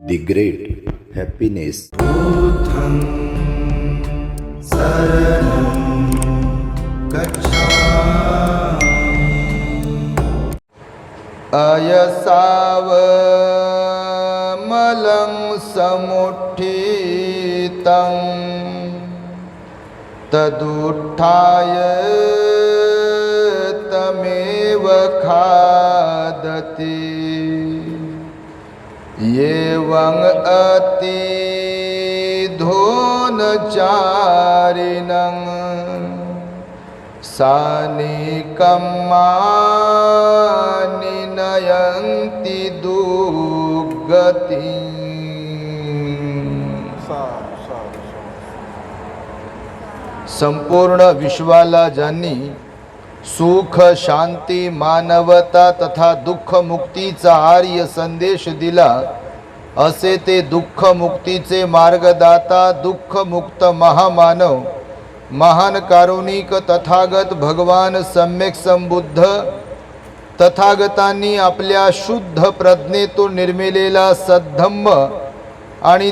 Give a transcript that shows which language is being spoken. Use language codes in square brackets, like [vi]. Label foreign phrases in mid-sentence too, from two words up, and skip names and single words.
[en] The Great Happiness. [pi] बुद्धं शरणं गच्छामि। अयसावमलं समुत्थितं तदुत्थाय तमेव खादति। एवं अतिधोनचारिणं सानिकम्मानि नयन्ति दुर्गतिं। [mr] संपूर्ण विश्वाला ज्यांनी सुख शांती मानवता तथा दुःख मुक्तीचा आर्य संदेश दिला, असे ते दुःख मुक्तीचे मार्गदाता दुःख मुक्त महामानव महान कारुणिक तथागत भगवान सम्यक संबुद्ध तथागतांनी आपल्या शुद्ध प्रज्ञेतून निर्मिलेला सद्धम्म आणि